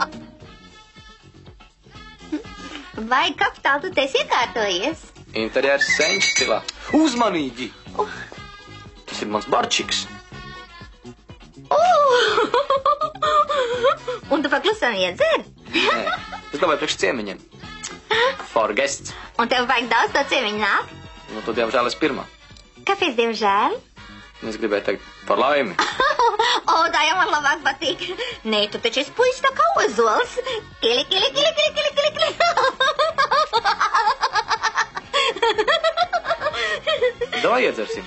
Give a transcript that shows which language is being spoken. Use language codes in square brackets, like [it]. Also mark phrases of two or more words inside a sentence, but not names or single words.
[lv] Vai kapitāli tu esi iekārtojies? Interjērs seņš stilā. Uzmanīgi! Tas ir mans barčiks. Un tu paklusam iedzer? Nē, es domāju priekš ciemiņiem. [en] For guests. [lv] Un tev vajag daudz to ciemiņu nāk? Nu, tu diemžēl esi pirmā. Kāpēc diemžēl? Es gribēju teikt par laimi. O, tā jau man labāk patīk. Nē, tu taču esi puisis tā kā ozols. Kili, kili, kili, kili, kili, kili, kili. Davai iedzersim.